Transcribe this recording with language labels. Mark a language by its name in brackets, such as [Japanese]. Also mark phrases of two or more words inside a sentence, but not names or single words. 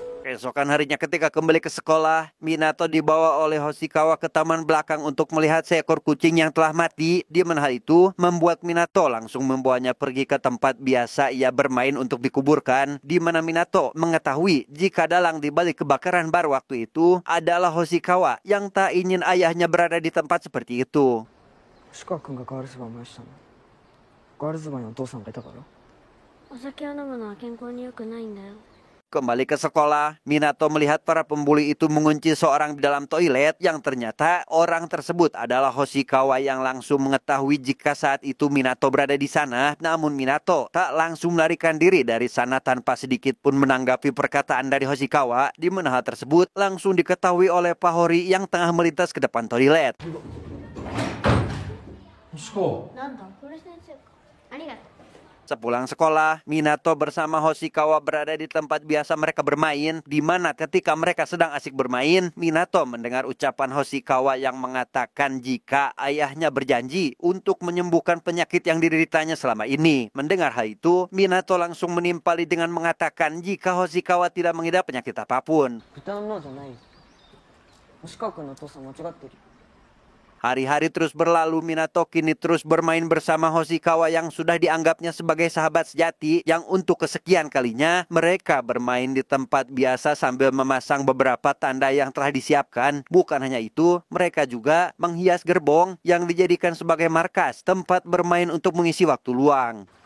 [Indonesian] Keesokan harinya ketika kembali ke sekolah, Minato dibawa oleh Hoshikawa ke taman belakang untuk melihat seekor kucing yang telah mati. Di mana hal itu membuat Minato langsung membawanya pergi ke tempat biasa ia bermain untuk dikuburkan. Di mana Minato mengetahui jika dalang di balik kebakaran bar waktu itu adalah Hoshikawa yang tak ingin ayahnya berada di tempat seperti itu. [Japanese] 星川君がガールズバー燃やしたのガールズバーにお父さんがいたから。お酒を飲むのは健康に良くないんだよ。 [Indonesian] Kembali ke sekolah, Minato melihat para pembuli itu mengunci seorang di dalam toilet yang ternyata orang tersebut adalah Hoshikawa yang langsung mengetahui jika saat itu Minato berada di sana. Namun Minato tak langsung melarikan diri dari sana tanpa sedikit pun menanggapi perkataan dari Hoshikawa, di mana hal tersebut langsung diketahui oleh Pahori yang tengah melintas ke depan toilet. [Japanese] 星川、なんだ、これ先生か。ありがとう。 [Indonesian] Sepulang sekolah, Minato bersama Hoshikawa berada di tempat biasa mereka bermain, di mana ketika mereka sedang asik bermain, Minato mendengar ucapan Hoshikawa yang mengatakan jika ayahnya berjanji untuk menyembuhkan penyakit yang dideritanya selama ini. Mendengar hal itu, Minato langsung menimpali dengan mengatakan jika Hoshikawa tidak mengidap penyakit apapun. [Japanese] 豚の脳じゃないよ。星川君のお父さん間違ってるよ。 [Indonesian] Hari-hari terus berlalu, Minato kini terus bermain bersama Hoshikawa yang sudah dianggapnya sebagai sahabat sejati yang untuk kesekian kalinya mereka bermain di tempat biasa sambil memasang beberapa tanda yang telah disiapkan. Bukan hanya itu, mereka juga menghias gerbong yang dijadikan sebagai markas tempat bermain untuk mengisi waktu luang.